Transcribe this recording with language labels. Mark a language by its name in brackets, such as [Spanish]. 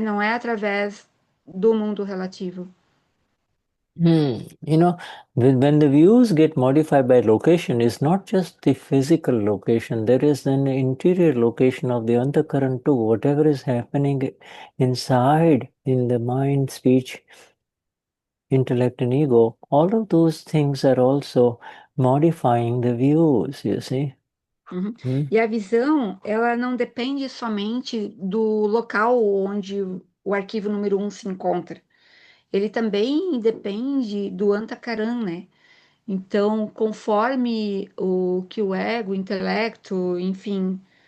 [Portuguese] Não é através do mundo relativo. [English] You know, when the views get modified by location, it's not just the physical location, there is an interior location of the antakaran too. Whatever is happening inside in the mind, speech, intellect, and ego, all of those things are also modifying the views, you see. Uhum. [Portuguese] E a visão, ela não depende somente do local onde o arquivo número um se encontra. Ele também depende do antakaran, né? Então, conforme o que o ego, o intelecto, enfim,